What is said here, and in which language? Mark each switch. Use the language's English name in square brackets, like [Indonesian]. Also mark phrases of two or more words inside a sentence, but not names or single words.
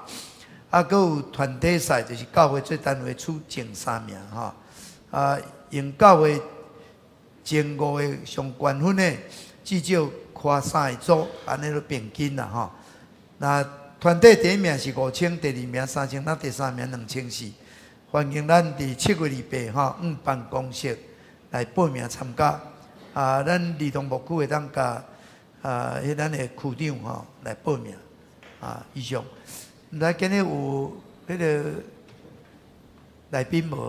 [Min Nan Chinese] 佫有团体赛，就是教会做单位出前3名用教会前5个上高分的，至少跨3个组，安尼就平均啦那团体第1名是5000，第2名3000，那第3名2400。欢迎咱伫7月28办公室来报名参加。咱儿童牧区会当甲咱的区长来报名以上。毋知今日有迄个来宾无？